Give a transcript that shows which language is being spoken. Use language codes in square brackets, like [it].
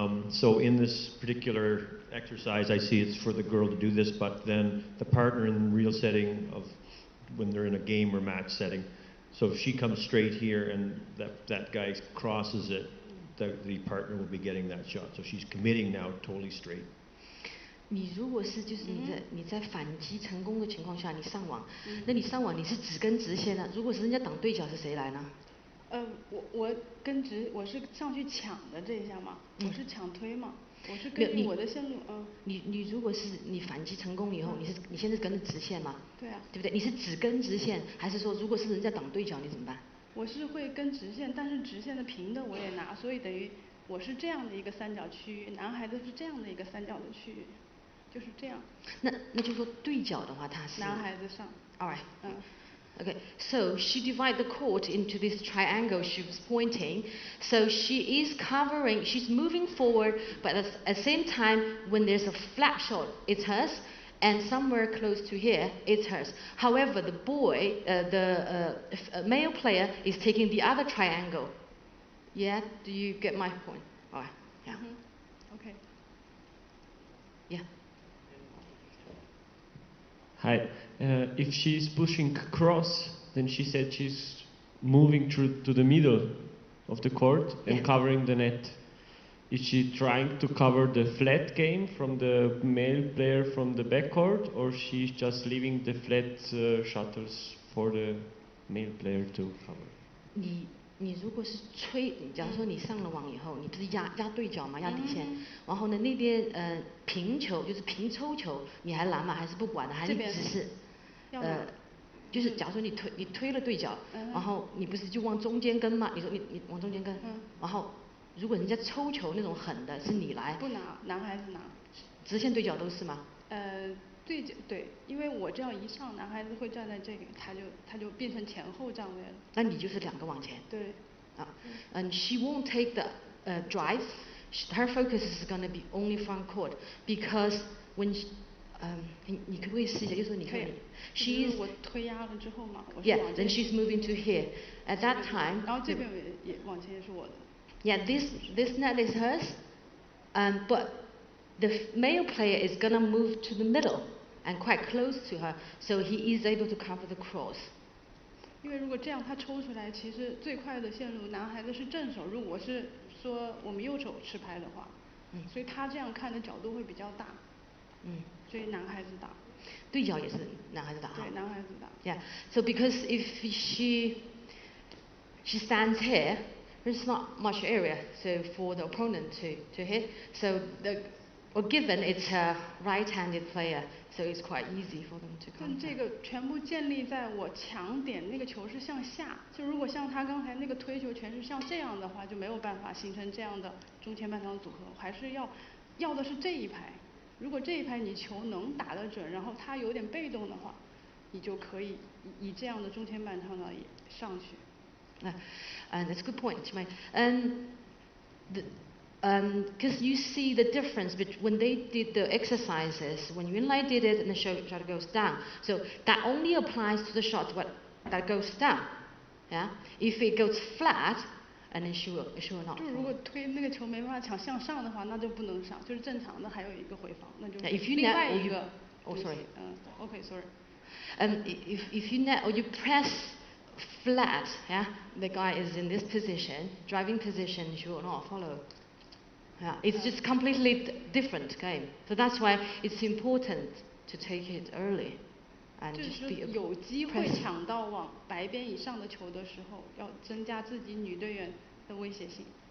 [en] So in this particular exercise, I see it's for the girl to do this, but then the partner in real setting of when they're in a game or match setting. So if she comes straight here and that guy crosses it, the partner will be getting that shot. So she's committing now totally straight. [zh] 你如果是就是你在反击成功的情况下，你上网，那你上网你是直跟直线呢？如果是人家挡对角是谁来呢？我跟直，我是上去抢的这一下嘛，我是抢推嘛，我是根据我的线路，你如果是你反击成功以后，你现在跟着直线嘛？对啊。对不对？你是只跟直线，还是说如果是人家挡对角你怎么办？我是会跟直线，但是直线的平的我也拿，所以等于我是这样的一个三角区域，男孩子是这样的一个三角的区域，就是这样。那就说对角的话，他是男孩子上。 [en] All right. Okay, so she divided the court into this triangle she was pointing. So she is covering, she's moving forward, but at the same time, when there's a flat shot, it's hers, and somewhere close to here, it's hers. However, the boy, the male player, is taking the other triangle. Yeah, do you get my point? All right, yeah. Okay. Yeah. Hi. If she's pushing across, then she said she's moving through to the middle of the court and covering the net. Is she trying to cover the flat game from the male player from the backcourt, or she's just leaving the flat shuttles for the male player to cover? [zh] 你如果是假如说你上了网以后，你不是压对角嘛，压底线，然后呢那边平球就是平抽球，你还拦吗？还是不管的？还是只是就是假如说你推了对角，然后你不是就往中间跟吗？你说你往中间跟，然后如果人家抽球那种狠的是你来，不拿，男孩子拿，直线对角都是吗？对，因为我这样一上，男孩子会站在这个，他就变成前后站位了。那你就是两个往前。对。 [en] And she won't take the drive. Her focus is going to be only front court because when [zh] 你可不可以试一下？就是你看， [en] she's [zh] 我推压了之后嘛，我是 [en] Yeah, then she's moving to here. At that time. [zh] 然后这边也往前也是我的。 [en] Yeah, this net is hers, but the male player is going to move to the middle and quite close to her, so he is able to cover the cross. [zh] 因为如果这样他抽出来，其实最快的线路，男孩子是正手，如果是说我们右手持拍的话，所以他这样看的角度会比较大。所以男孩子打。对角也是男孩子打。对，男孩子打。 [en] Yeah, so because if she stands here, there's not much area so for the opponent to hit. So given it's a right-handed player, so it's quite easy for them to come. [zh] 这个全部建立在我抢点那个球是向下，就如果像他刚才那个推球全是像这样的话，就没有办法形成这样的中前半场组合，还是要的是这一排。如果这一排你球能打得准，然后他有点被动的话，你就可以以这样的中前半场的上去。 [en] And that's a good point, Chimay. Because you see the difference between when they did the exercises, when Yunlei did it and the shot goes down. So that only applies to the shot that goes down. Yeah? If it goes flat, and then she will not. [zh] 就如果推那个球没办法抢向上的话，那就不能上，就是正常的还有一个回防，那就是另外一个。 [en] Oh, sorry. Okay, sorry. If you net or you press flat, yeah, the guy is in this position, driving position, she will not follow. Yeah, it's just completely different game. So that's why it's important to take it early. [zh] 就是有机会抢到往白边以上的球的时候，要增加自己女队员的威胁性。